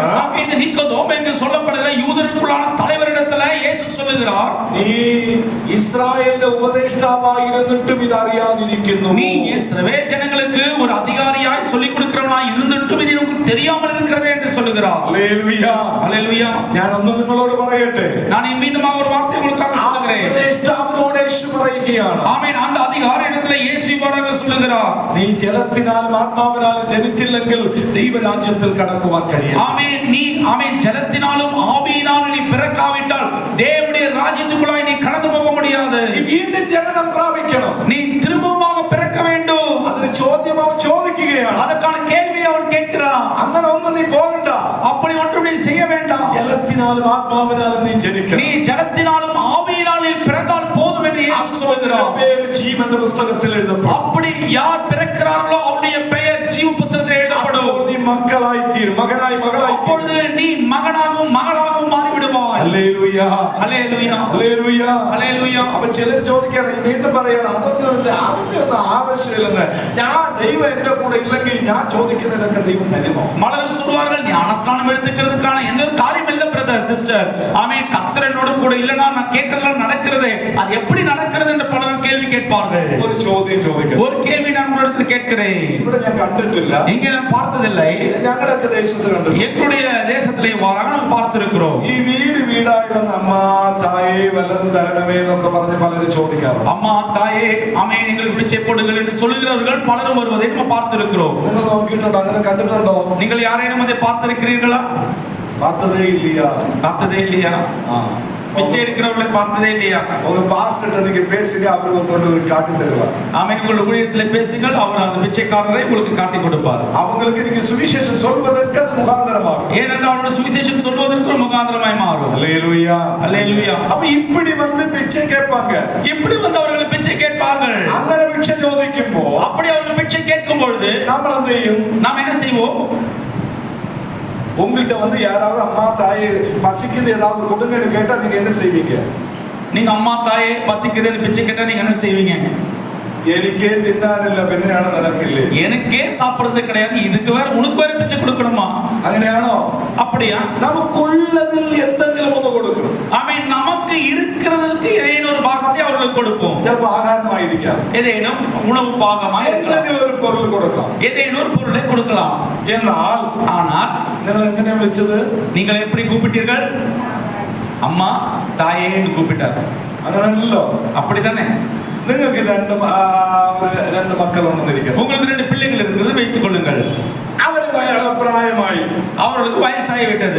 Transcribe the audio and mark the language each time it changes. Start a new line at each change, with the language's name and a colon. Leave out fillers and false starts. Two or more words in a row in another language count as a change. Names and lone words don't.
Tamil: നിക്കോദോം എന്ന് சொல்லப்படுகிற யூதர்களுக்குள்ளான தலைவரிடத்துல இயேசு சொல்லுகிறார்,
Malayalam: നീ ഇസ്രായേലിന്റെ ഉപദേഷ്ടാവായിരുന്നിട്ടും ഇത് അറിയാതിരിക്കുന്നു.
Tamil: நீ இஸ்ரவேல் ஜனங்களுக்கு ஒரு அதிகாரியாய் சொல்லிக் கொடுக்கிறவனாய் இருந்துட்டும் இது உங்களுக்கு தெரியாமல் இருக்கிறதே என்று சொல்லுகிறார்.
Malayalam: ഹല്ലേലൂയ.
Tamil: ஹல்லேலூயா.
Malayalam: ഞാൻ ഒന്ന് നിങ്ങളോട് പറയട്ടെ,
Tamil: நான் மீண்டும் ஒரு வார்த்தை உங்களுக்காக சொல்லுகிறேன்.
Malayalam: ഉപദേഷ്ടാവിനോട് യേശു പറയുകയാണ്,
Tamil: ஆமென். அந்த அதிகாரியிடத்துல இயேசு இவ்வாறாக சொல்லுகிறார்,
Malayalam: നീ ജലത്തിനാലും ആത്മാവിനാലും ജനിച്ചില്ലെങ്കിൽ ദൈവരാജ്യത്തിൽ കടക്കുവാൻ കഴിയും.
Tamil: ஆமென். நீ ஆமென் ஜலத்தினாலும் ஆவியினாலும் நீ பிறக்காவிட்டால் தேவனுடைய ராஜ்யத்துக்குள்ளாய் நீ கடந்து போக முடியாது.
Malayalam: നീ വീണ്ടും ജനനം പ്രാപിക്കണം.
Tamil: நீ திரும்பமாக பிறக்க வேண்டும்.
Malayalam: അതിന് ചോദ്യം അവൻ ചോദിക്കുകയാണ്.
Tamil: அதற்கான கேள்வி அவன் கேட்கிறான்.
Malayalam: അങ്ങനെ ഒന്നും നീ പോകണ്ട.
Tamil: அப்படி ஒன்றும் நீ செய்ய வேண்டாம்.
Malayalam: ജലത്തിനാലും ആത്മാവിനാലും നീ ജനിക്കണം.
Tamil: நீ ஜலத்தினாலும் ஆவியினாலும் பிறந்தால் போதும் என்று இயேசு சொல்கிறார்.
Malayalam: പേര് ജീവന്റെ പുസ്തകത്തിൽ എഴുതപ്പെടും.
Tamil: அப்படி யார் பிறக்கிறார்களோ அவருடைய பெயர் ஜீவ புத்தகத்தில் எழுதப்படும்.
Malayalam: നീ മക്കളായി തീരും, മകനായി മകളായി.
Tamil: அப்பொழுது நீ மகனாகவும் மகளாகவும் மாறி விடுவாய்.
Malayalam: ഹല്ലേലൂയ. ഹല്ലേലൂയ. ഹല്ലേലൂയ. ഹല്ലേലൂയ. അപ്പൊ ചിലർ ചോദിക്കുകയാണ്, വീണ്ടും പറയണം, അതൊന്നും ആവശ്യമില്ലെന്ന്. ഞാൻ ദൈവം എന്റെ കൂടെ ഇല്ലെങ്കിൽ ഞാൻ ചോദിക്കുന്നതൊക്കെ ദൈവം തരുമോ?
Tamil: மலர் சொல்வார்கள், ஞானஸ்நானம் எடுத்துக்கிறதுக்கான எந்த ஒரு காரியம் இல்ல
English: brother sister.
Tamil: ஆமென். கர்த்தர் என்னோட கூட இல்லனா நான் கேட்கறதெல்லாம் நடக்கிறது. அது எப்படி நடக்கிறது என்று பலர் கேள்வி கேட்பார்கள்.
Malayalam: ഒരു ചോദ്യം ചോദിക്കണം.
Tamil: ஒரு கேள்வி நான் உங்களிடத்துல கேட்கிறேன்.
Malayalam: ഇവിടെ ഞാൻ കണ്ടിട്ടില്ല,
Tamil: இங்கே நான் பார்த்ததில்லை.
Malayalam: ഞങ്ങളൊക്കെ ദേശത്ത് കണ്ടു.
Tamil: எங்களுடைய தேசத்திலே வாரம் பார்த்திருக்கிறோம்.
Malayalam: ഈ വീടായി വന്ന് അമ്മ തായേ വല്ലതും തരണമേ എന്നൊക്കെ പറഞ്ഞ് പലരും ചോദിക്കാറുണ്ട്.
Tamil: அம்மா தாயே ஆமென் எங்களுக்கு பிச்சை போடுங்கள் என்று சொல்லுகிறவர்கள் பலரும் வருவதை நாம் பார்த்திருக்கிறோம்.
Malayalam: നിങ്ങൾ നോക്കിയിട്ടുണ്ടോ? അങ്ങനെ കണ്ടിട്ടുണ്ടോ?
Tamil: நீங்கள் யாரேனும் அதை பார்த்திருக்கிறீர்களா? பார்த்ததே இல்லையா? பார்த்ததே இல்லையா? பிச்சை எடுக்கிறவர்களை பார்த்ததே இல்லையா? உங்க பாஸ்டர் நீங்க பேசுங்க, அவர் கொண்டு காட்டி தருவார். ஆமென். உங்கள் ஊழியத்திலே பேசுங்கள், அவர் அந்த பிச்சைக்காரரை உங்களுக்கு காட்டி கொடுப்பார். அவங்களுக்கு நீங்க சுவிசேஷம் சொல்வதற்கு அது முகாந்திரமாகும். ஏனென்றால் அவருடைய சுவிசேஷம் சொல்வதற்கு ஒரு முகாந்திரமாய் மாறும். ஹல்லேலூயா. ஹல்லேலூயா. அப்ப இப்படி வந்து பிச்சை கேட்பாங்க. இப்படி வந்து அவர்கள் பிச்சை கேட்பார்கள்.
Malayalam: അങ്ങനെ பிச்சை ചോദിക്കുമ്പോ,
Tamil: அப்படி அவர்கள் பிச்சை கேட்கும் பொழுது
Malayalam: നമ്മൾ എന്ത് ചെയ്യും?
Tamil: நாம் என்ன செய்வோம்? உங்கள்கிட்ட வந்து யாராவது அம்மா தாயே பசிக்குது ஏதாவது கொடுங்கன்னு கேட்டா நீங்க என்ன செய்வீங்க? நீங்க அம்மா தாயே பசிக்குதுன்னு பிச்சை கேட்டா நீங்க என்ன செய்வீங்க?
Malayalam: എനിക്കേ തിന്നാനില്ല പിന്നെയാണ് നിനക്കില്ലേ?
Tamil: எனக்கே சாப்பிடுறது கிடையாது, இதுக்கு வேற உனக்கு வேற பிச்சை கொடுக்கணுமா?
Malayalam: അങ്ങനെയാണോ?
Tamil: அப்படியா?
Malayalam: നമുക്കുള്ളതിൽ എന്തെങ്കിലും ഒന്ന് കൊടുക്കണം.
Tamil: ஆமென். நமக்கு இருக்கிறதற்கு ஏதேனும் ஒரு பாகத்தை அவர்களுக்கு கொடுப்போம்.
Malayalam: ചിലപ്പോൾ ആഹാരമായിരിക്കാം,
Tamil: ஏதேனும் உணவு பாகமாய்
Malayalam: എന്തെങ്കിലും ഒരു പൊരുൾ കൊടുക്കാം.
Tamil: ஏதேனும் ஒரு பொருளை கொடுக்கலாம்.
Malayalam: എന്നാൽ
Tamil: ஆனால்
Malayalam: നിങ്ങൾ എങ്ങനെ വിളിച്ചത്?
Tamil: நீங்கள் எப்படி கூப்பிட்டீர்கள்? அம்மா தாயே என்று கூப்பிட்டார்.
Malayalam: അങ്ങനല്ലോ.
Tamil: அப்படித்தானே?
Malayalam: നിങ്ങൾക്ക് രണ്ട് മക്കളുണ്ടെന്നിരിക്കുന്നു.
Tamil: உங்களுக்கு 2 பிள்ளைகள் இருக்கிறது வைத்துக் கொள்ளுங்கள்.
Malayalam: അവർ പ്രായമായി,
Tamil: அவர்களுக்கு வயசாகிவிட்டது,